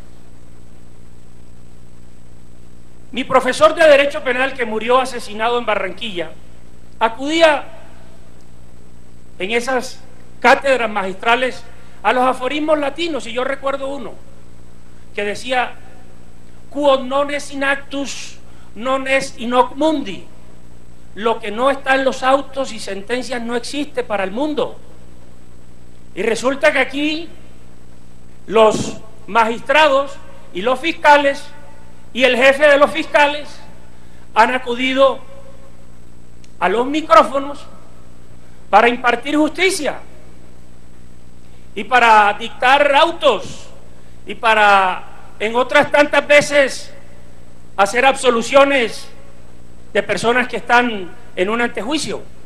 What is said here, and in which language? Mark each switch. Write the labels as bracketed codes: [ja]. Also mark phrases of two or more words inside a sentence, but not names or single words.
[es] Mi profesor de Derecho Penal, que murió asesinado en Barranquilla, acudía en esas cátedras magistrales a los aforismos latinos, y yo recuerdo uno que decía: [la] quod non est in actus non est in hoc mundi. [es] Lo que no está en los autos y sentencias no existe para el mundo. Y resulta que aquí los magistrados y los fiscales y el jefe de los fiscales han acudido a los micrófonos para impartir justicia y para dictar autos y para, en otras tantas veces, hacer absoluciones de personas que están en un antejuicio.